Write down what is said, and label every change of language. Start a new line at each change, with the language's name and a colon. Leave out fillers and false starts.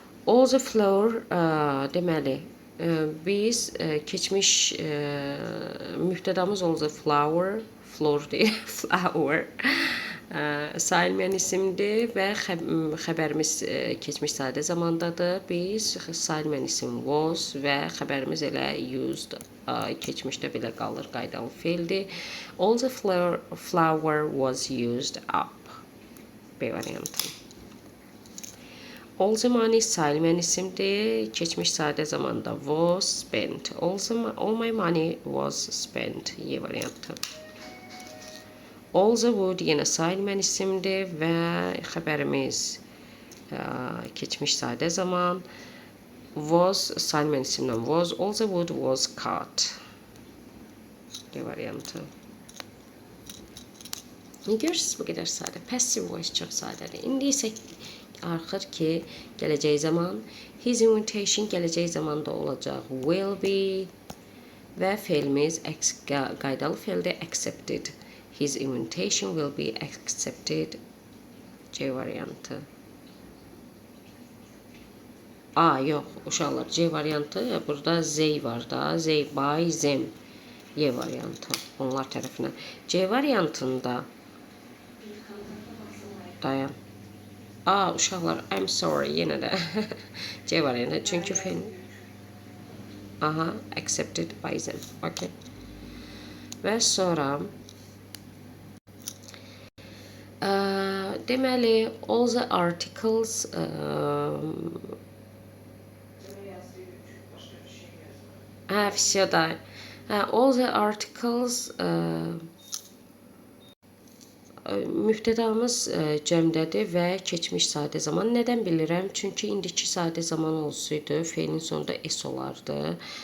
English: All the floor
Azerbaijani: deməli biz keçmiş mübtədamız
English: all the flower, floor
Azerbaijani: deyil,
English: flower.
Azerbaijani: Sayılmayan isimdir və xəbərimiz keçmiş sadə zamandadır. Biz sayılmayan isim was və xəbərimiz elə used, keçmişdə belə qalır, qaydalı feildir.
English: All the flour was used up.
Azerbaijani: B variantı.
English: All the money
Azerbaijani: sayılmayan isimdir. Keçmiş sadə zamanda
English: was spent. All my money was spent.
Azerbaijani: Y variantı. All the wood yenə sayılmayan isimdir və xəbərimiz keçmiş sadə zaman.
English: Was
Azerbaijani: sayılmayan isimdən
English: was. All the wood was cut.
Azerbaijani: D variantı. Görürsünüz bu qədər sadə. Passive voice çox sadədir. İndi isə axır ki, gələcək zaman. His invitation gələcək zamanda olacaq.
English: Will be
Azerbaijani: və feilimiz qaydalı feildə accepted.
English: His invitation will be accepted.
Azerbaijani: C variantı. Yox, uşaqlar, C variantı. Burada they var da.
English: They by them.
Azerbaijani: Y variantı. Onlar tərəfindən. C variantında Dayan. Uşaqlar,
English: I'm sorry
Azerbaijani: yenə də C variantı. Çünki fe'l
English: accepted by them. Okay.
Azerbaijani: Və sonra deməli
English: all the articles
Russian: все да.
English: All the articles
Azerbaijani: mübtədamız cəmdədir və keçmiş sadə zaman. Nədən bilirəm? Çünki indiki sadə zaman olsaydı, fe'lin sonunda s olardı.